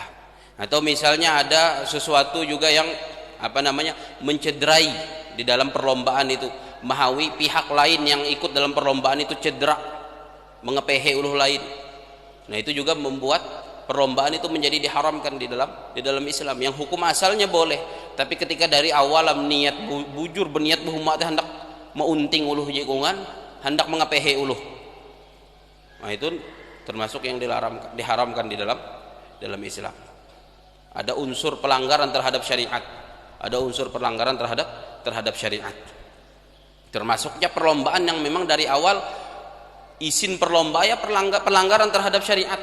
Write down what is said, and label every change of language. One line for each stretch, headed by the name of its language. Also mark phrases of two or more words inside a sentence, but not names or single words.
Indonesian: Atau misalnya ada sesuatu juga yang mencederai di dalam perlombaan itu, mahawi pihak lain yang ikut dalam perlombaan itu cedera,
Banjar: mengepehe uluh lain.
Indonesian: Nah, itu juga membuat perlombaan itu menjadi diharamkan di dalam Islam. Yang hukum asalnya boleh, tapi ketika dari awal niat
Banjar: bujur berniat berhumat hendak meunting uluh jikungan, hendak mengepehe uluh.
Indonesian: Nah, itu termasuk yang diharamkan di dalam Islam. Ada unsur pelanggaran terhadap syariat, ada unsur pelanggaran terhadap syariat. Termasuknya perlombaan yang memang dari awal izin perlombaan pelanggaran terhadap syariat.